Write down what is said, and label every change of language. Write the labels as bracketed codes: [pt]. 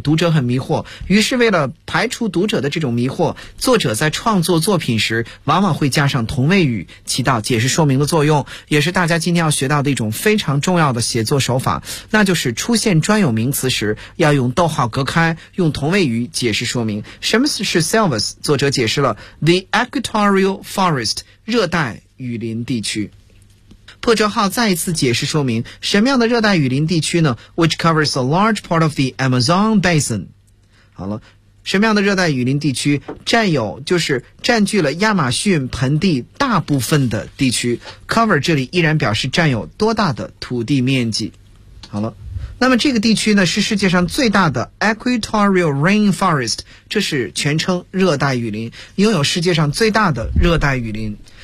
[zh] 读者很迷惑，于是为了排除读者的这种迷惑，作者在创作作品时往往会加上同位语，起到解释说明的作用，也是大家今天要学到的一种非常重要的写作手法，那就是出现专有名词时要用逗号隔开，用同位语解释说明。什么是 Silvers？ 作者解释了 The Equatorial Forest 热带雨林地区。破折号再一次解释说明，什么样的热带雨林地区呢？ [en] Which covers a large part of the Amazon Basin。 [zh] 好了，什么样的热带雨林地区占有，就是占据了亚马逊盆地大部分的地区。 Cover 这里依然表示占有多大的土地面积。好了，那么这个地区呢是世界上最大的 Equatorial Rainforest， 这是全称热带雨林，拥有世界上最大的热带雨林。